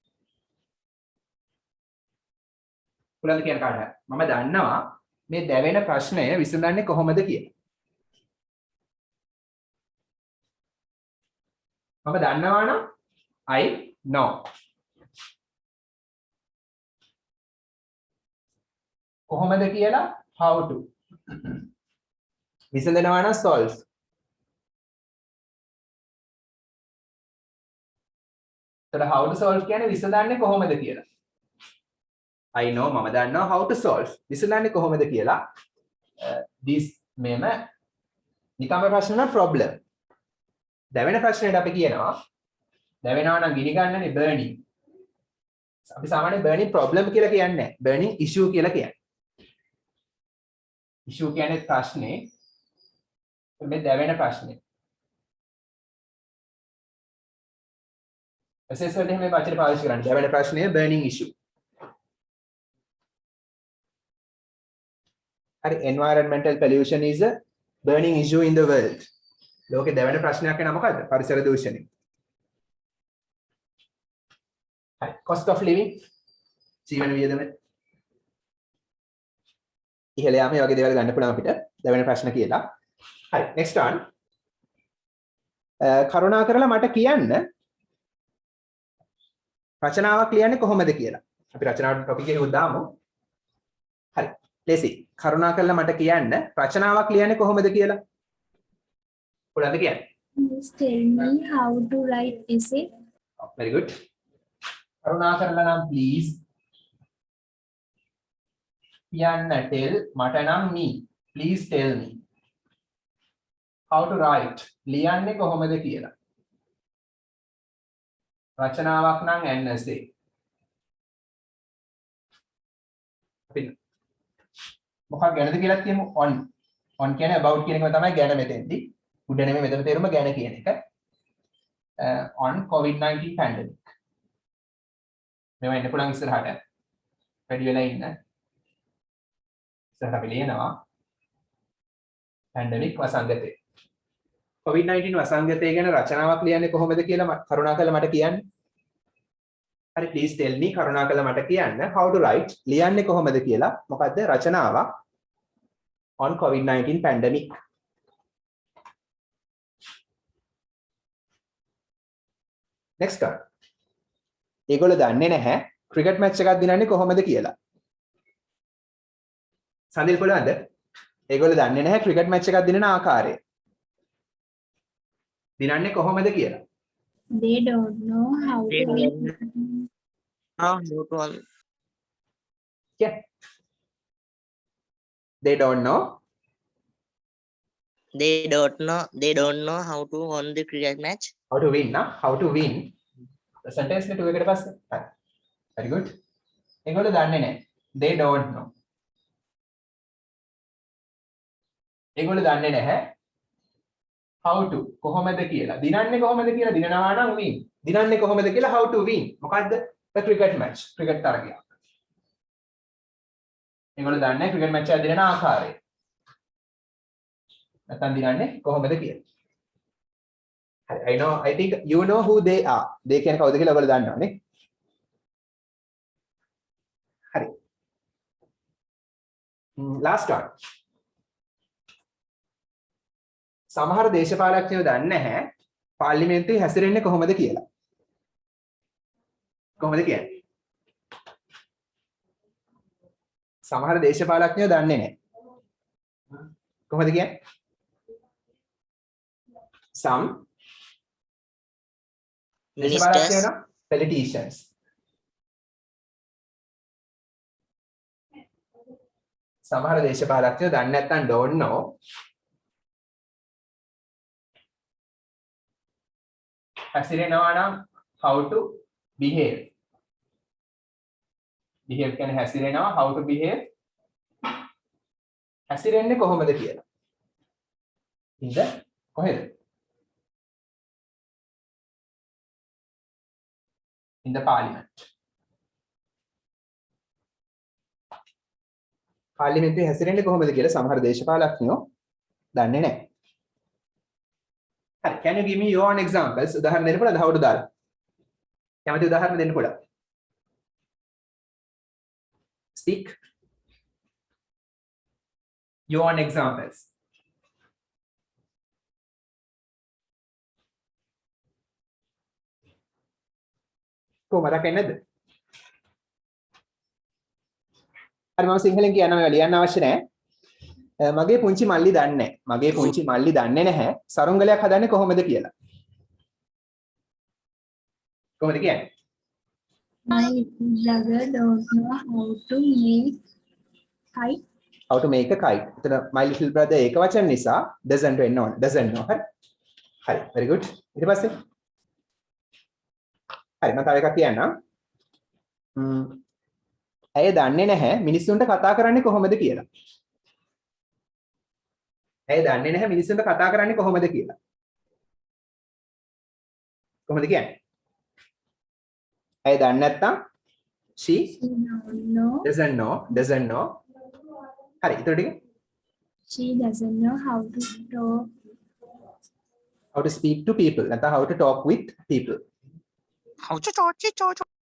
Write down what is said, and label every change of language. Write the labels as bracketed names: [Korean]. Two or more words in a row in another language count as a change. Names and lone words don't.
[Sinhala] පුළන්ද කියන කාට මම දන්නවා මේ දැවෙන ප්‍රශ්නය විසඳන්නේ කොහොමද කියලා. මම දන්නවා නම් [English] I know. [Sinhala] කොහොමද කියලා [English] how to. [Sinhala] විසඳනවා නම් solve. [English] So how to solve [Sinhala] කියන්නේ විසඳන්නේ කොහොමද කියලා. [English] I know [Sinhala] මම දන්නවා [English] how to solve. [Sinhala] විසඳන්නේ කොහොමද කියලා. This මෙම නිකම්ම ප්‍රශ්න නම් problem. දැවෙන ප්‍රශ්නෙට අපි කියනවා දැවෙනවා නම් ගිනි ගන්නනේ burning. අපි සාමාන්‍යයෙන් [English] burning problem [Sinhala] කියලා කියන්නේ නැහැ. [English] burning issue [Sinhala] කියලා කියන්නේ. issue කියන්නේ ප්‍රශ්නේ. මේ දැවෙන ප්‍රශ්නේ. SS වලට මේ වචනේ පාවිච්චි කරන්නේ. දැවෙන ප්‍රශ්නය [English] burning issue. හරි environmental pollution is a burning issue in the world. [Sinhala] ලෝකේ දැවෙන ප්‍රශ්නයක් වෙනා මොකද්ද? පරිසර දූෂණය. හරි [English] cost of living [Sinhala] ජීවන වියදම. ඉහළ යාම මේ වගේ දේවල් ගන්න පුළුවන් අපිට දැවෙන ප්‍රශ්න කියලා. [English] හරි next one. [Sinhala] කරුණා කරලා මට කියන්න රචනාවක් ලියන්නේ කොහොමද කියලා. අපි රචනාවට ටොපික් එක උදාමු. හරි. ලේසි. කරුණාකරලා මට කියන්න රචනාවක් ලියන්නේ කොහොමද කියලා. පුළුවන්ද කියන්න? [English] Please tell me how to write essay. very good. [Sinhala] කරුණාකරලා නම් please කියන්න tell මට නම් me. [English] please tell me how to write [Sinhala] ලියන්නේ කොහොමද කියලා. රචනාවක් නම් [English] an essay. [Sinhala] අපි මොකක් ගැනද කියලා කියමු on කියන්නේ about කියන එක තමයි ගැන මෙතෙන්දී. උඩ නෙමෙයි මෙතන තේරුම ගැන කියන එක. [English] on COVID-19 pandemic. [Sinhala] මේවා ඉන්න පුළුවන් ඉස්සරහට. වැඩි වෙලා ඉන්න. ඉස්සරහට අපි ලියනවා pandemic වසංගතය. COVID-19 වසංගතය ගැන රචනාවක් ලියන්නේ කොහොමද කියලා කරුණාකරලා මට කියන්න. හරි [English] please tell me [Sinhala] කරුණාකරලා මට කියන්න [English] how to write [Sinhala] ලියන්නේ කොහොමද කියලා. මොකද්ද රචනාවක් [English] on COVID-19 pandemic. next one. [Sinhala] ඒගොල්ලෝ දන්නේ නැහැ ක්‍රිකට් මැච් එකක් දිනන්නේ කොහොමද කියලා. සඳිල් පුළුවන්ද? ඒගොල්ලෝ දන්නේ නැහැ ක්‍රිකට් මැච් එකක් දිනන ආකාරය. දිනන්නේ කොහොමද කියලා. [English] They don't know how They to don't write. Yeah. They don't know they don't know how to win the cricket match. how to win na how to win the sentence [Sinhala] එක එකට පස්සේ හරි [English] very good [Sinhala] ඒගොල්ලෝ දන්නේ නැහැ [English] they don't know [Sinhala] ඒගොල්ලෝ දන්නේ නැහැ [English] how to [Sinhala] කොහොමද කියලා දිනන්නේ කොහොමද කියලා දිනනවා නම් win දිනන්නේ කොහොමද කියලා [English] how to win [Sinhala] මොකද්ද [English] the cricket match [Sinhala] cricket තරගය ඒගොල්ලෝ දන්නේ නැහැ [English] cricket match [Sinhala] එක දිනන ආකාරය නැත්නම් දිනන්නේ කොහොමද කියලා [English] I know. I think you know who they are. [Sinhala] They කියන්නේ කවුද කියලා ඔයගොල්ලෝ දන්නවනේ. හරි. [English] Last one. [Sinhala] සමහර දේශපාලඥයෝ දන්නේ නැහැ පාර්ලිමේන්තුවේ හැසිරෙන්නේ කොහොමද කියලා. කොහොමද කියන්නේ? සමහර දේශපාලඥයෝ දන්නේ නැහැ. කොහොමද කියන්නේ? [English] Some Ministers. politicians. [Sinhala] සමහර දේශපාලඥයෝ දන්නේ නැත්නම් [English] don't know [Sinhala] හැසිරෙනවා නම් [English] how to behave. behave [Sinhala] කියන්නේ හැසිරෙනවා [English] how to behave. [Sinhala] හැසිරෙන්නේ කොහොමද කියලා. ඉතින්ද කොහෙද? [English] in the parliament. [Sinhala] පාර්ලිමේන්තුවේ හැසිරෙන්නේ කොහොමද කියලා සමහර දේශපාලඥයෝ දන්නේ නැහැ. හරි, [English] can you give me your own examples? [Sinhala] උදාහරණ දෙන්න පුළුවන්ද? [English] how to [Sinhala] දාලා. කැමති උදාහරණ දෙන්න පුළුවන්. [English] Speak your own examples. [Sinhala] කොහොමද නැද්ද? හරි මම සිංහලෙන් කියන්න මේවා ලියන්න අවශ්‍ය නැහැ. මගේ පුංචි මල්ලි දන්නේ නැහැ. මගේ පුංචි මල්ලි දන්නේ නැහැ සරුංගලයක් හදන්නේ කොහොමද කියලා. කොහොමද කියන්නේ? [English] My little brother don't know how to make kite. how to make a kite. එතන my little brother [Sinhala] ඒක වචන නිසා [English] doesn't [Sinhala] වෙන්න ඕන. [English] doesn't know. [Sinhala] හරි. හරි. [English] very good. [Sinhala] ඊට පස්සේ හරි මම තව එකක් කියන්නම්. ඇය දන්නේ නැහැ මිනිස්සුන්ට කතා කරන්නේ කොහොමද කියලා. ඇය දන්නේ නැහැ මිනිස්සුන්ට කතා කරන්නේ කොහොමද කියලා. කොහොමද කියන්නේ? ඇය දන්නේ නැත්තම් she [English] She don't know. doesn't know. [Sinhala] හරි ඊට ටික [English] She doesn't know how to talk. how to speak to people නැත්නම් how to talk with people. How to talk.